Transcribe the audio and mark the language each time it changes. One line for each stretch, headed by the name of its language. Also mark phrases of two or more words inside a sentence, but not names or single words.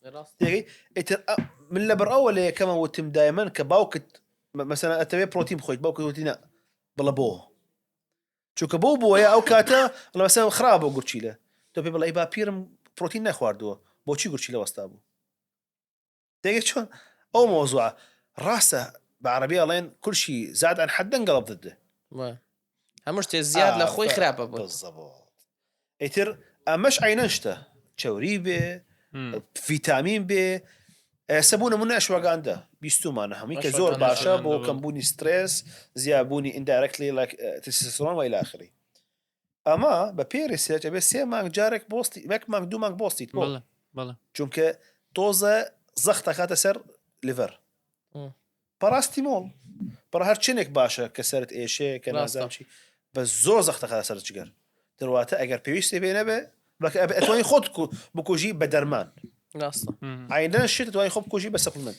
Central Kurdish: ئیتر من لەبەر ئەوە لە یەکەمە وتم دایمەن کە باوکت مەسەن ئەتەوێ پرۆتین بخۆیت باوکت وتینە بڵە بۆ چونکە بۆ بۆیە ئەو کاتە لە مەسەن خراپە گورچیلە تۆ پێ بڵێ با پیرم پرۆتین نەخواردووە بۆچی گورچیلە وەستا بوو دەیگەت چۆن ئەو مۆزوعە ڕاستە بە عەرەبی ئەڵێن
Arabic: کولشی زاد عن حد انقلب ضده
Central Kurdish: هەموو شتێ زیاد لە خۆی خراپە بوو ئیتر ئەمەش عینەن شتە چاوری بێ ڤیتامین بێ ئێستا بوو نمونە ئەشواگاندا بیستومانە هەمووی کە زۆر باشە بۆ کەمبوونی سترێس زیادبوونی
English: indirectly testosterone
Arabic: و إلى آخره
Central Kurdish: ئەمە بە پێی ریسێرچ ئەبێ 3 مانگ جارێک بۆستی 1 مانگ 2 مانگ بۆستیت بۆ چونکە تۆزە زەخت دەکاتە سەر لیڤەر پاراستیمۆڵ بەڕە هەر چنێک باشە کە سەرت ئێشەیە کە نازانم چی بە زۆر زەخت دەکاتە سەر جگەر دەواتە ئەگەر پێویستی بێ نەبێ ئەتوانی خۆت بکوژی بە دەرمان عینەن شت ئەتوانی خۆ بکوژی بە سەپلمنت